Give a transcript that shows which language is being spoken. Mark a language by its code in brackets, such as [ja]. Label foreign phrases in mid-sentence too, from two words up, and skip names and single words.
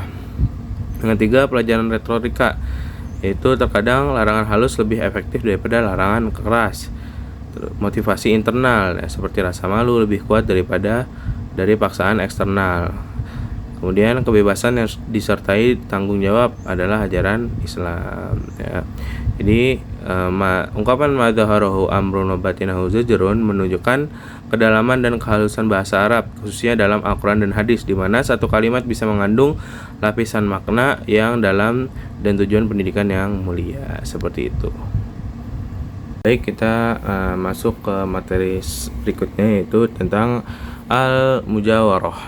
[id] Yang ketiga, pelajaran retorika, yaitu terkadang larangan halus lebih efektif daripada larangan keras. Motivasi internal ya, seperti rasa malu lebih kuat dari paksaan eksternal. Kemudian kebebasan yang disertai tanggung jawab adalah ajaran Islam ya. Jadi ungkapan [ar] ظاهره أمر و باطنه زجر [id] menunjukkan kedalaman dan kehalusan bahasa Arab, khususnya dalam Al-Quran dan hadis, di mana satu kalimat bisa mengandung lapisan makna yang dalam dan tujuan pendidikan yang mulia, seperti itu. Baik, kita masuk ke materi berikutnya, yaitu tentang al-mujawarah.